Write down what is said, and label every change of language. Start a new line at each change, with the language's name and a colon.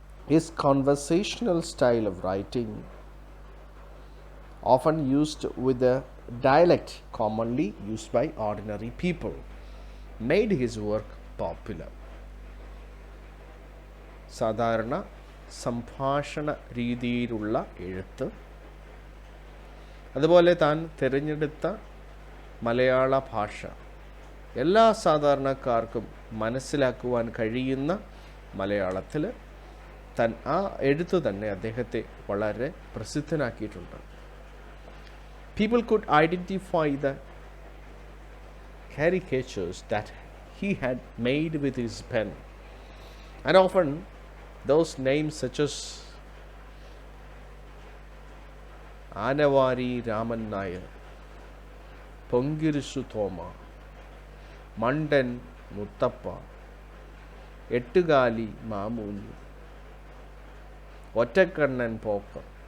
English: His conversational style of writing, often used with a dialect commonly used by ordinary people, made his work popular.
Malayalam: സാധാരണ സംഭാഷണ രീതിയിലുള്ള എഴുത്ത്, അതുപോലെ താൻ തിരഞ്ഞെടുത്ത മലയാള ഭാഷ എല്ലാ സാധാരണക്കാർക്കും മനസ്സിലാക്കുവാൻ കഴിയുന്ന മലയാളത്തിൽ ആ എഴുത്ത് തന്നെ അദ്ദേഹത്തെ വളരെ പ്രസിദ്ധനാക്കിയിട്ടുണ്ട്.
English: People could identify the caricatures that he had made with his pen, and often those names such as Anavari Raman Nair, Pongirisu Thoma, Mandan Muttappa, Ettugali Mamuni, Ottakannan Poka.